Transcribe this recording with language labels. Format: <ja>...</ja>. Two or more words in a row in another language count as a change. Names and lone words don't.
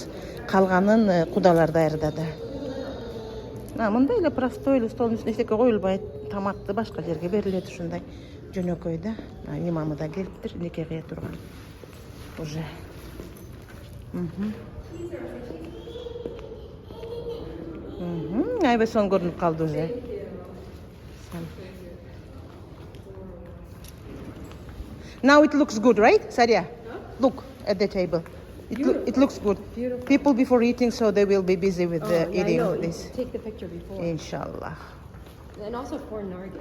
<ky>Калганын кудалар даярдады. Мындай эле простой эле столдун үстүнө эчтеке коюлбайт. Тамакты башка жерге берилет ушундай жөнөкөй да. Имамы да келиптир, нике кыя турган. Уже. Айбесон көрүнүп калды уже.</ky> <en>Now it looks good, right, Saria? Look at the table. It looks good. Beautiful. People before eating, so they will be busy with eating this. Take the picture before. Inshallah. And also for Nargis.</en>